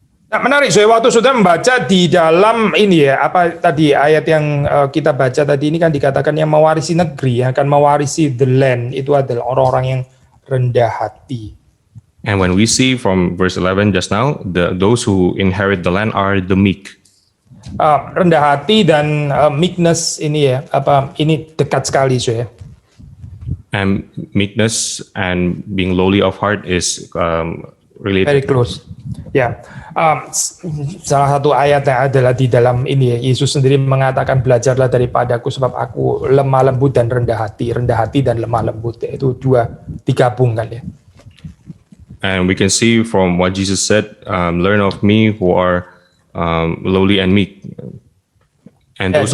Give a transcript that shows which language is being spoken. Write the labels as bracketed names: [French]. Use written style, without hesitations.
[Indonesian] Nah, menarik, saya waktu sudah membaca di dalam ini ya, tadi ayat yang kita baca tadi ini kan dikatakan yang mewarisi negeri, yang akan mewarisi the land, itu adalah orang-orang yang rendah hati. [English] And when we see from verse 11 just now, those who inherit the land are the meek. [Indonesian] Rendah hati dan meekness ini ya, ini dekat sekali saya. [English] And meekness and being lowly of heart is related. Very close. [Indonesian] Ya, salah satu ayat yang adalah di dalam ini ya, Yesus sendiri mengatakan belajarlah daripadaku sebab aku lemah lembut dan rendah hati dan lemah lembut ya, itu dua digabungkan ya. [English] And we can see from what Jesus said, learn of me who are lowly and meek, and those